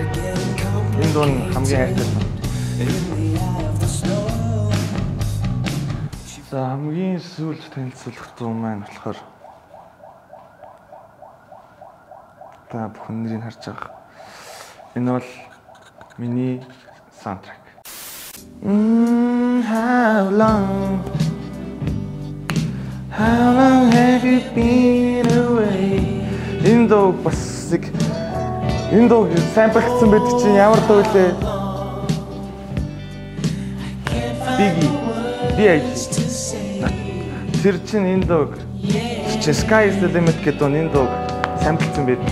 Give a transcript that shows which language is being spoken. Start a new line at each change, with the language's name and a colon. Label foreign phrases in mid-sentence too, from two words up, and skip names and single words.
Mongolian: Энэ дуу хамгийн хайртай. За хамгийн сүүлд танилцуулах дуу маань болохоор та бүхэн нэрийг харж байгаа. Энэ бол миний саундтрек.
English: How long have you been away?
Mongolian: Энэ дуу бас энэ дуу самплгдсан байдаг чинь ямар дуу лээ? B.I.G. Тэр чинь энэ дуу чи Sky is the Limit гэдэг энэ дуу самплгдсан байдаг.